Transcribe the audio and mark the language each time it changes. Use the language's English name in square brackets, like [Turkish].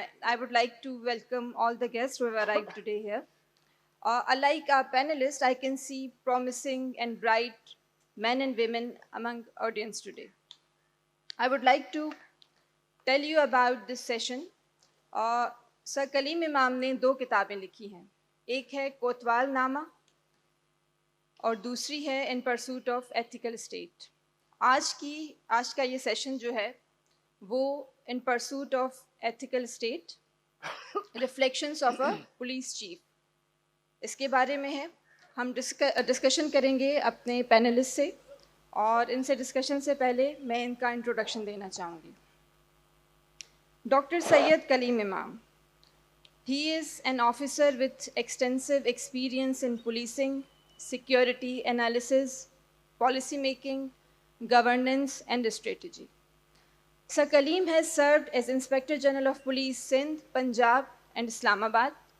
[English] I would like to welcome all the guests who have arrived today here. Unlike our panelists, I can see promising and bright men and women among audience today. I would like to tell you about this session. [Urdu] سر کلیم امام نے 2 کتابیں لکھی ہیں. ایک ہے کوتوال نامہ اور دوسری ہے ان پرسوٹ آف ایتھیکل اسٹیٹ. آج کا یہ سیشن جو ہے وہ ان pursuit of ethical state reflections of a police chief اس کے بارے میں ہے. ہم ڈسکشن کریں گے اپنے پینلسٹ سے اور ان سے ڈسکشن سے پہلے میں ان کا انٹروڈکشن دینا چاہوں گی. ڈاکٹر سید کلیم امام. [English] He is an officer with extensive experience in policing, security analysis, policy making, governance and strategy. Sir Kaleem has served as Inspector General of Police Sindh, Punjab and Islamabad.